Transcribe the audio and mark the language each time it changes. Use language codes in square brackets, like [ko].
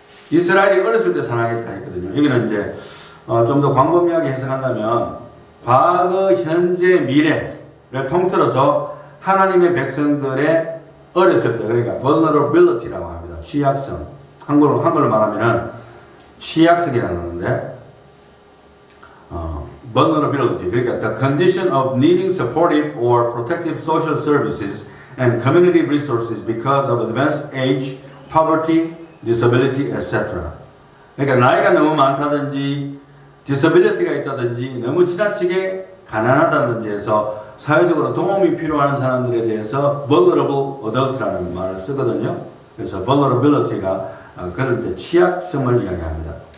[ko] 이스라엘이 어렸을 때 사랑했다 했거든요. 여기는 이제 좀 더 광범위하게 해석한다면 과거, 현재, 미래를 통틀어서 하나님의 백성들의 어렸을 때, 그러니까 vulnerability라고 합니다. 취약성. 한글로 말하면은 취약성이라는 건데 [en] vulnerability, 그러니까 the condition of needing supportive or protective social services and community resources because of advanced age, poverty, disability, etc. [ko] 그러니까 나이가 너무 많다든지 disability가 있다든지 너무 지나치게 가난하다든지 해서 사회적으로 도움이 필요한 사람들에 대해서 vulnerable adult라는 말을 쓰거든요. 그래서 vulnerability가 그럴 때 취약성을 이야기합니다.